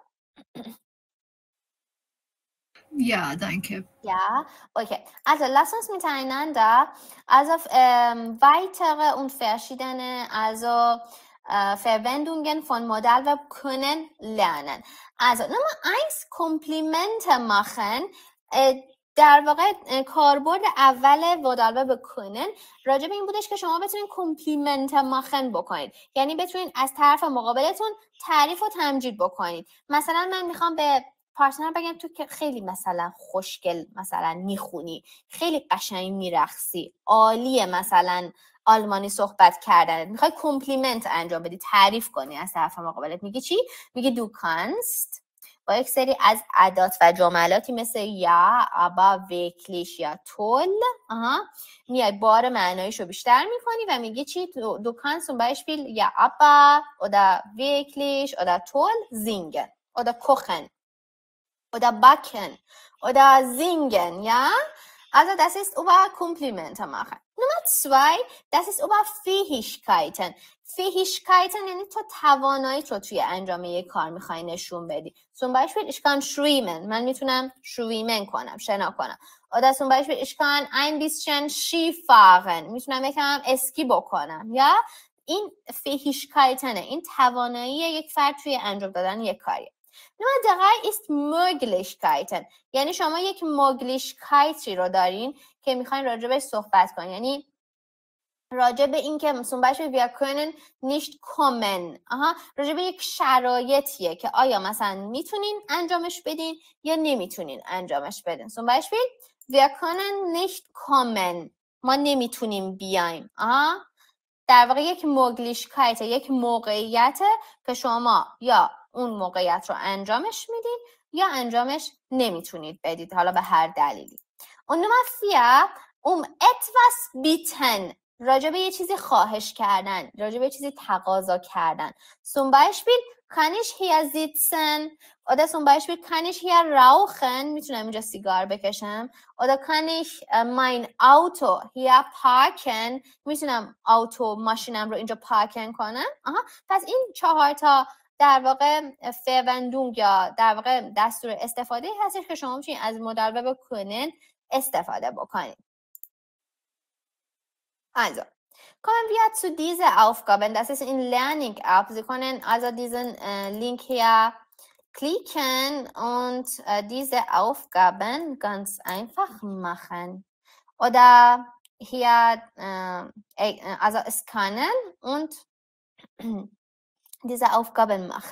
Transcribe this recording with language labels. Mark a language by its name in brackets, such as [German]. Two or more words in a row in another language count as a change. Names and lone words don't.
[German] Ja, danke. Ja, okay. Also lass uns miteinander also weitere und verschiedene Verwendungen von Modalverb können lernen. Also Nummer 1, Komplimente machen. [Persian] در واقع کاربرد اول [German] Modalverb können [Persian] راجع به این بودش که شما بتونید [German] Komplimente machen [Persian] بکنید، یعنی بتونید از طرف مقابلتون تعریف و تمجید بکنید. مثلا من میخوام به پارتنر بگم تو که خیلی مثلا خوشگل مثلا میخونی، خیلی قشنگ میرقصی، عالیه مثلا آلمانی صحبت کردن، میخوای کمپلیمنت انجام بدی، تعریف کنی از طرف مقابلت. میگی چی؟ میگی دو کانست با یک سری از ادات و جملاتی مثل یا، ابا، ویکلیش یا تول میای بار معنایشو بیشتر میکنی و میگی چی؟ [German] du kannst zum Beispiel ja aber oder wirklich oder toll singen oder kochen oder backen oder singen, ja? Also das ist über Komplimente machen. Nummer 2, das ist über Fähigkeiten. [Persian] Fähigkeiten یعنی تو تواناییت رو توی انجام یک کار میخوای نشون بدی. [German] Zum Beispiel ich kann schwimmen. [Persian] من میتونم schwimmen کنم، شنا کنم. [German] Oder zum Beispiel ich kann ein bisschen Ski fahren. [Persian] میتونم یکم اسکی بکنم. یا این Fähigkeiten، این توانایی یک فرد توی انجام دادن یک کاریه. [German] Nummer 3 ist Möglichkeiten. [Persian] یعنی شما یک Möglichkeit رو دارین که میخواین راجع بهش صحبت کنین. یعنی راجع به این که [German] zum Beispiel wir können nicht kommen. [Persian] راجع به یک شرایطیه که آیا مثلا میتونین انجامش بدین یا نمیتونین انجامش بدین. [German] zum Beispiel wir können nicht kommen. [Persian] ما نمیتونیم بیایم. در واقع یک موگلیشکایت، یک موقعیت که شما یا اون موقعیت رو انجامش میدید یا انجامش نمیتونید بدید، حالا به هر دلیلی. [German] Und Nummer 4 etwas bitten، [Persian] راجع به یه چیزی خواهش کردن، راجع به یه چیزی تقاضا کردن. [German] Zum Beispiel kann ich hier sitzen oder zum Beispiel kann ich hier rauchen، [Persian] میتونم اینجا سیگار بکشم. [German] oder kann ich mein Auto hier parken، [Persian] میتونم ماشینم رو اینجا پارکن کنم. پس این 4 تا در واقع verwendung یا در واقع دستور استفاده هستش که شما میتونید از مدل [German] verb können [Persian] استفاده بکنید. [German] Also, kommen wir zu dieser Aufgabe. Das ist in Learning App. Sie können also diesen Link hier klicken und diese Aufgaben ganz einfach machen. Oder hier also scannen und diese Aufgaben machen.